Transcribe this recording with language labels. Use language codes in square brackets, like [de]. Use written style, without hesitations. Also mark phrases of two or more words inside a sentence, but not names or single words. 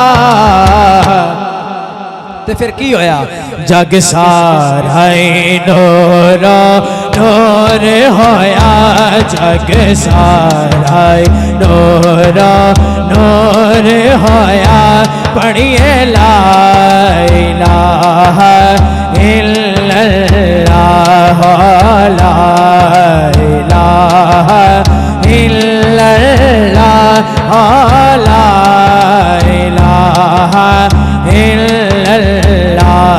[pa] تو فیر کی ہویا، جگ سارا نور نور ہویا، جگ سارا نور نور ہویا. [ar] पढ़िए لا إله إلا الله، لا إله إلا الله، لا إله إلا الله.